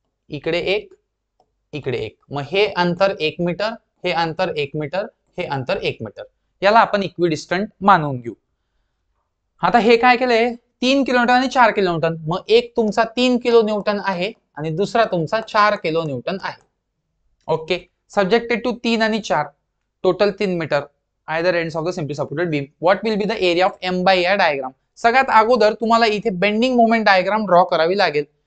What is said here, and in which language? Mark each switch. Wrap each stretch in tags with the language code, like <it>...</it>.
<mr>इकडे 1, इकडे 1. मग हे अंतर 1 मीटर, हे अंतर 1 मीटर, हे अंतर 1 मीटर. याला आपण इक्विडिस्टंट मानून घेऊ. आता हे काय केलंय, 3 किलोन्यूटन आणि 4 किलोन्यूटन. मग एक तुमचा 3 किलो न्यूटन आहे आणि दुसरा तुमचा 4 किलो न्यूटन आहे. ओके,</mr> <en>subjected to</en> <mr>3 आणि 4.</mr> <en>Total 3 metre either ends of the simply supported beam. What will be the area of M by या diagram.</en> <mr>सगळ्यात अगोदर तुम्हाला इथे बेंडिंग मोमेंट डायग्राम ड्रॉ करावी लागेल.</mr>